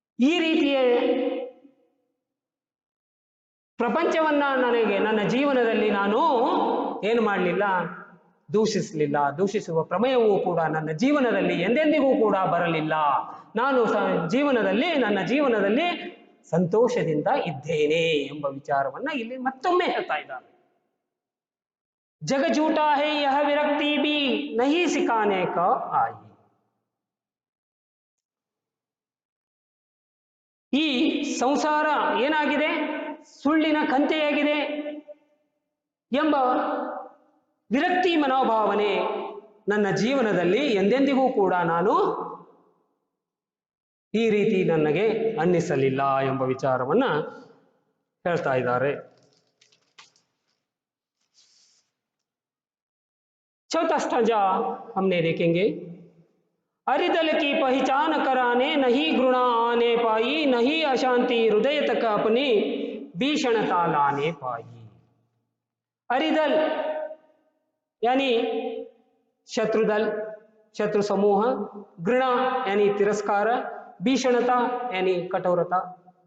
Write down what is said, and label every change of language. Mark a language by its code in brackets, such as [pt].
[kn] ಈ ರೀತಿಯ ಪ್ರಪಂಚವನ್ನ ನನ್ನ ಜೀವನದಲ್ಲಿ ನಾನು ಏನು ಮಾಡಲಿಲ್ಲ, ದೂಷಿಸಲಿಲ್ಲ. ದೂಷಿಸುವ ಪ್ರಮೇಯವೂ ಕೂಡ ನನ್ನ ಜೀವನದಲ್ಲಿ ಎಂದೆಂದಿಗೂ ಕೂಡ ಬರಲಿಲ್ಲ. ನಾನು ನನ್ನ ಜೀವನದಲ್ಲಿ ಸಂತೋಷದಿಂದ ಇದ್ದೇನೆ ಎಂಬ ವಿಚಾರವನ್ನ ಇಲ್ಲಿ ಮತ್ತೊಮ್ಮೆ ಹೇಳ್ತಾ ಇದ್ದಾರೆ. [hi] ಜಗ झूठा है यह विरक्ति भी नहीं सिखाने का आई. [kn] ಈ ಸಂಸಾರ ಏನಾಗಿದೆ, ಸುಳ್ಳಿನ ಕಂತೆಯಾಗಿದೆ ಎಂಬ ವಿರಕ್ತಿ ಮನೋಭಾವನೆ ನನ್ನ ಜೀವನದಲ್ಲಿ ಎಂದೆಂದಿಗೂ ಕೂಡ ನಾನು ಈ ರೀತಿ ನನಗೆ ಅನ್ನಿಸಲಿಲ್ಲ ಎಂಬ ವಿಚಾರವನ್ನ ಹೇಳ್ತಾ ಇದ್ದಾರೆ. [hi] चौथा स्टांजा हमने देखेंगे, अरिदल की पहचान कराने नहीं घृणा आने पाई, नहीं अशांति हृदय तक अपनी भीषणता लाने पाई. अरिदल यानी शत्रुदल, शत्रु समूह, घृणा यानी तिरस्कार, भीषणता यानी कठोरता.